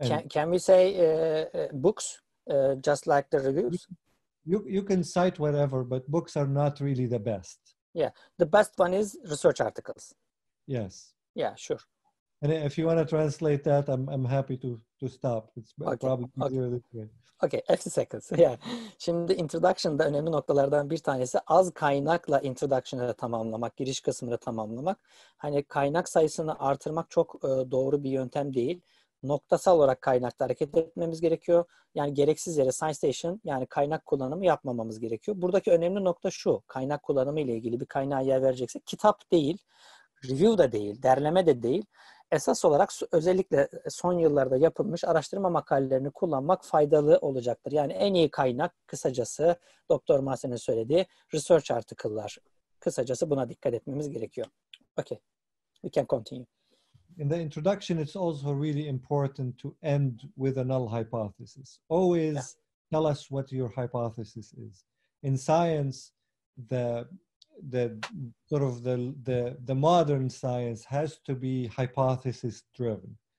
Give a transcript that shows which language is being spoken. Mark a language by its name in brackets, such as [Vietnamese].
[English] Can we say books? Just like the reviews? You can cite whatever, but books are not really the best. Yeah, the best one is research articles. Yes. Yeah, sure. And if you want to translate that, I'm happy to stop. It's probably easier this way. Okay, 50 seconds. Yeah. [Turkish] Şimdi introduction'da önemli noktalardan bir tanesi az kaynakla introduction'ı tamamlamak, giriş kısmını tamamlamak. Hani kaynak sayısını artırmak çok doğru bir yöntem değil. Noktasal olarak kaynakta hareket etmemiz gerekiyor. Yani gereksiz yere citation, yani kaynak kullanımı yapmamamız gerekiyor. Buradaki önemli nokta şu, kaynak kullanımı ile ilgili bir kaynağa yer vereceksek kitap değil, review da değil, derleme de değil. Esas olarak özellikle son yıllarda yapılmış araştırma makalelerini kullanmak faydalı olacaktır. Yani en iyi kaynak kısacası Doktor Masri'nin söylediği research article'lar. Kısacası buna dikkat etmemiz gerekiyor. [English] Okay, we can continue. In the introduction, it's also really important to end with a null hypothesis. Always tell us what your hypothesis is. In science, the modern science has to be hypothesis driven.